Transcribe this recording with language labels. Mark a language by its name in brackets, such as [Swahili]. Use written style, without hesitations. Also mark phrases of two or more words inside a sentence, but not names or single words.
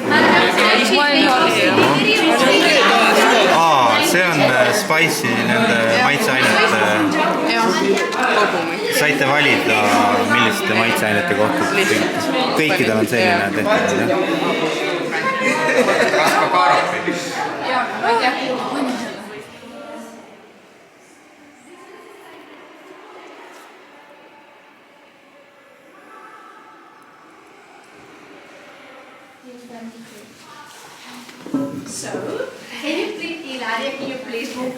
[Estonian] See on Spice'i nende maitseainete kogumik. Saite valida, milliste maitseainete kohta kõikidel on selline tehtud. Kas ka kaaropi? Jah, ma ei tea. [English] So, can you please, Ilaria, can you please move?